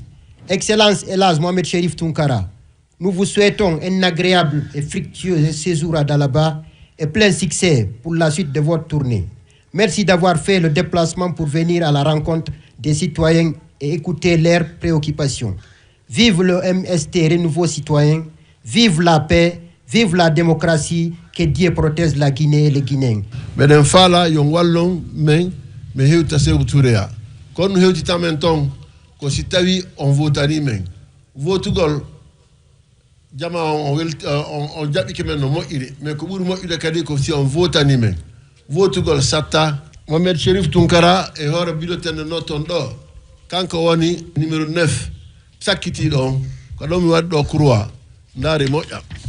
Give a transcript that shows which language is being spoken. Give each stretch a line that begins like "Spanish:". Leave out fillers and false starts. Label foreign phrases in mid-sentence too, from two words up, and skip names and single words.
French: Excellence Elhadj Mohamed Cherif Tounkara, nous vous souhaitons un agréable et fructueux séjour à Dalaba et plein succès pour la suite de votre tournée. Merci d'avoir fait le déplacement pour venir à la rencontre des citoyens et écouter leurs préoccupations. Vive le MST Renouveau Citoyen, vive la paix, vive la démocratie, que Dieu protège la Guinée et les Guinéens.
Fula: Meden fala yon wallon men me hewta Sékou Touréa. Kon nou hewti tamen ton ko si tawi on votani men. Votugol jama on jaɓi kemen no moƴƴiri mais ko ɓuri moƴƴude kadi ko si on votani men. Votugol satta Mohamed Cherif Tounkara e hoore biɗotende notton ɗo kanko woni numéro 9 sakkitiɗo on ko ɗo mi waɗi ɗo croix ndaari moƴƴa